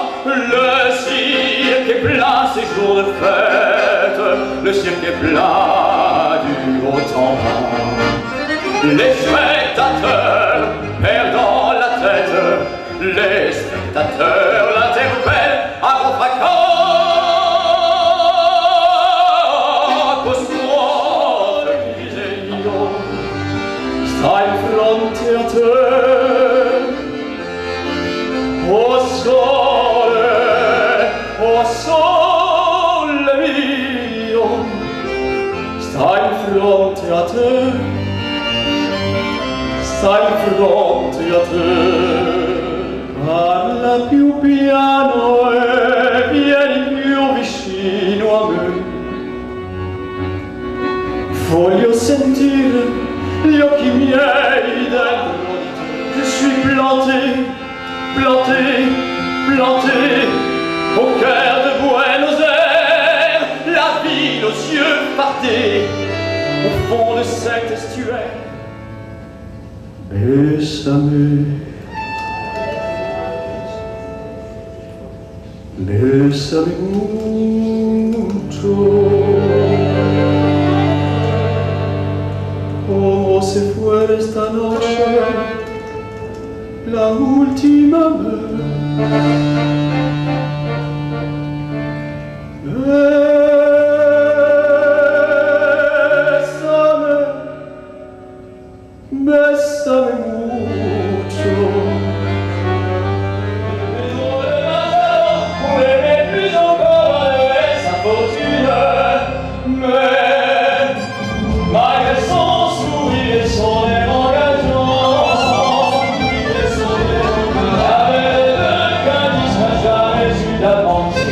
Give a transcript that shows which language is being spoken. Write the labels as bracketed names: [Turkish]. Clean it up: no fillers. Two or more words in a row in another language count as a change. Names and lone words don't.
[French] Le cirque est plein ces jours de fête, le cirque est plein du haut en bas. Les spectateurs perdant la tête, les spectateurs l'interpellent à gros fracas. [Italian] Stai fronte a te, o sole mio, stai fronte a te, stai fronte a te. Parla più piano e vieni più vicino a me. Voglio sentire gli occhi miei dentro di te. [French] Je suis planté, planté, planté au cœur de Buenos Aires, la ville aux yeux fardés, au fond de cet estuaire. [Spanish] Bésame, bésame mucho. Como se fuera esta noche la última vez. Bésame, bésame mucho. [French] Pour aimer plus encore sa fortune, mais malgré son sourire et son air engageant, avec le calice n'a jamais eu d'avance.